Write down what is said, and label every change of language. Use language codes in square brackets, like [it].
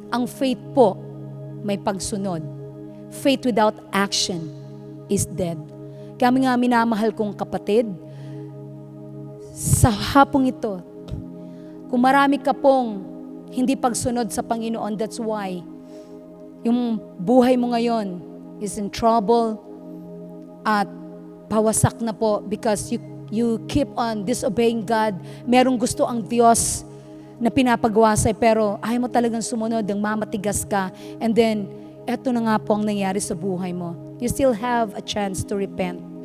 [tl] Ang faith po, may pagsunod. [en] Faith without action is dead. [tl] Kami nga minamahal kong kapatid, sa hapong ito, kung marami ka pong hindi pagsunod sa Panginoon, [en] that's why [tl] yung buhay mo ngayon [en] is in trouble [tl] at pawasak na po [en] because you keep on disobeying God. [tl] Merong gusto ang Diyos na pinapagawa sa'yo, pero ayaw mo talagang sumunod, ang mamatigas ka, [en] and then [tl] eto na nga po ang nangyari sa buhay mo. [en] You still have a chance to repent.